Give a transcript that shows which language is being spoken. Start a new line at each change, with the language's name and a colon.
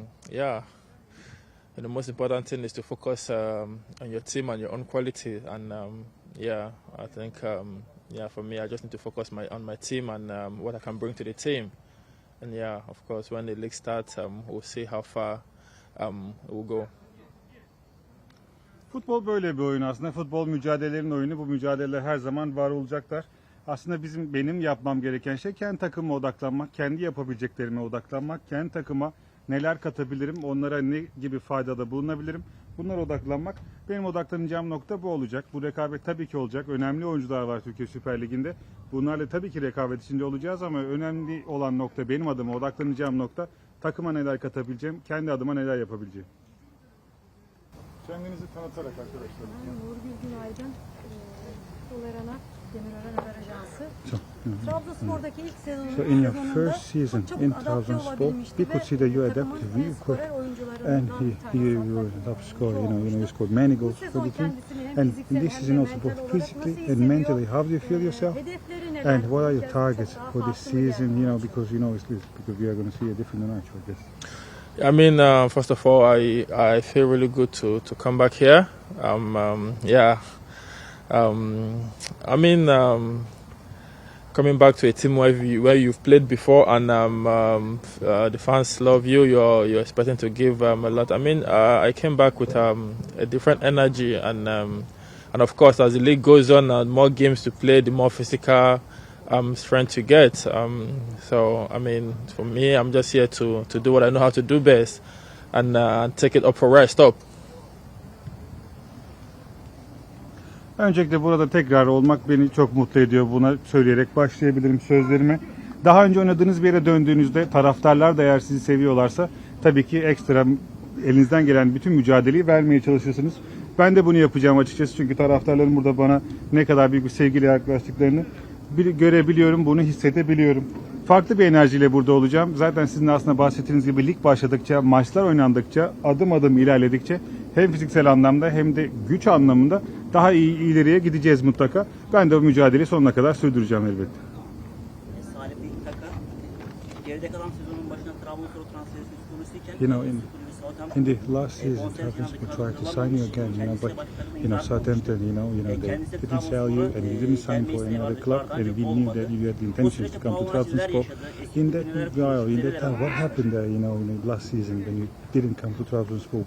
English: Yeah, and the most important thing is to focus on your team and your own quality. And yeah, I think yeah, for me, I just need to focus on my team and what I can bring to the team. And yeah, of course, when the league starts, we'll see how far we'll go.
Turkish: Futbol böyle bir oyun aslında. Futbol mücadelelerin oyunu. Bu mücadeleler her zaman var olacaklar. Aslında benim yapmam gereken şey kendi takımıma odaklanmak, kendi yapabileceklerime odaklanmak, kendi takıma neler katabilirim, onlara ne gibi faydada bulunabilirim, bunlara odaklanmak. Benim odaklanacağım nokta bu olacak. Bu rekabet tabii ki olacak. Önemli oyuncular var Türkiye Süper Ligi'nde. Bunlarla tabii ki rekabet içinde olacağız ama önemli olan nokta, benim adıma odaklanacağım nokta, takıma neler katabileceğim, kendi adıma neler yapabileceğim. Kendinizi tanıtarak arkadaşlar. Nurgül Günaydın, Tolerana, Demirören Haber Ajansı. Trabzonspor'daki ilk sezonunda
English: So in your first season in Trabzonspor, we could see that you adapted really quick, and you were a top scorer. You scored many goals for the team. And in this season also, both physically and mentally, how do you feel yourself? And what are your targets for this season? Because because we are going to see a different Onuachu, I guess. I mean, first of all, I feel really good to come back here. Yeah. I mean, coming back to a team where you've played before and the fans love you, you're expecting to give a lot. I mean, I came back with a different energy and of course, as the league goes on, more games to play, the more physical strength to get. So, I mean, for me, I'm just here to do what I know how to do best and take it up for where I stop.
Turkish: Öncelikle burada tekrar olmak beni çok mutlu ediyor. Buna söyleyerek başlayabilirim sözlerime. Daha önce oynadığınız bir yere döndüğünüzde taraftarlar da eğer sizi seviyorlarsa tabii ki ekstra elinizden gelen bütün mücadeleyi vermeye çalışırsınız. Ben de bunu yapacağım açıkçası çünkü taraftarların burada bana ne kadar büyük bir sevgiyle yaklaştıklarını görebiliyorum, bunu hissedebiliyorum. Farklı bir enerjiyle burada olacağım. Zaten sizin aslında bahsettiğiniz gibi lig başladıkça, maçlar oynandıkça, adım adım ilerledikçe hem fiziksel anlamda hem de güç anlamında daha iyi ileriye gideceğiz mutlaka. Ben de o mücadeleyi sonuna kadar sürdüreceğim elbette. Salih Bey takı geride kalan sezonun başında Trabzonspor transferi konusuyken
English: in the last season, Trabzonspor tried to sign you again, but Southampton, they didn't sell you, and you didn't sign for another club, and we knew that you had the intentions to come to Trabzonspor. In that time, what happened there, in the last season when you didn't come to Trabzonspor?